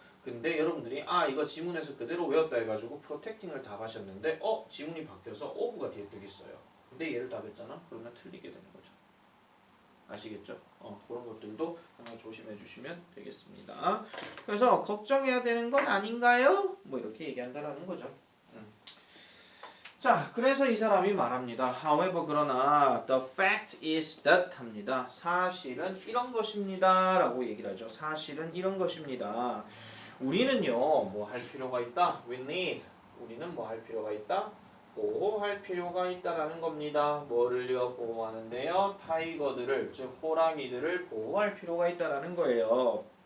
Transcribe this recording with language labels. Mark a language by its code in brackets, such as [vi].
[ko] 근데 여러분들이 이거 지문에서 그대로 외웠다 해가지고 프로텍팅을 답하셨는데 지문이 바뀌어서 of가 뒤에 뜨기 있어요. 근데 얘를 답했잖아? 그러면 틀리게 되는 거죠. 아시겠죠? 그런 것들도 하나 조심해 주시면 되겠습니다. 그래서 걱정해야 되는 건 아닌가요? 뭐 이렇게 얘기한다라는 거죠. 자, 그래서 이 사람이 말합니다. [en] However, [ko] 그러나 [en] the fact is that [ko] 합니다. 사실은 이런 것입니다. 라고 얘기를 하죠. 사실은 이런 것입니다. 우리는요, 뭐 할 필요가 있다? [en] We need. [ko] 우리는 뭐 할 필요가 있다? 보호할 필요가 있다라는 겁니다. 뭐를요? 보호하는데요. 타이거들을, 즉 호랑이들을 보호할 필요가 있다라는 거예요.